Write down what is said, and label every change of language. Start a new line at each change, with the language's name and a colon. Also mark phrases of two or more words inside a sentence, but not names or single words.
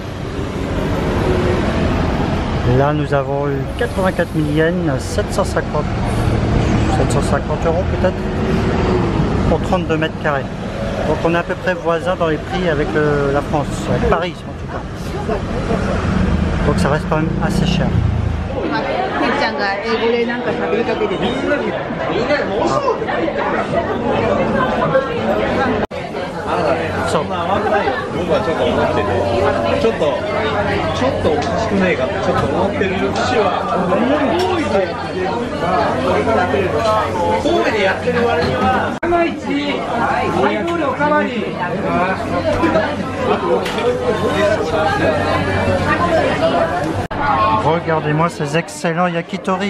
French: Là, nous avons eu 84 000 yens, 750 € peut-être, pour 32 mètres carrés. Donc on est à peu près voisin dans les prix avec la France, avec Paris en tout cas. Donc ça reste quand même assez cher.
Japanese: ら英語でなんか喋りかけてる。そう。僕はちょっと思ってて、ちょっとおかしくないかってちょっと思ってる節は神戸でやってる割には大統領かわり。
French: Regardez-moi ces excellents yakitori.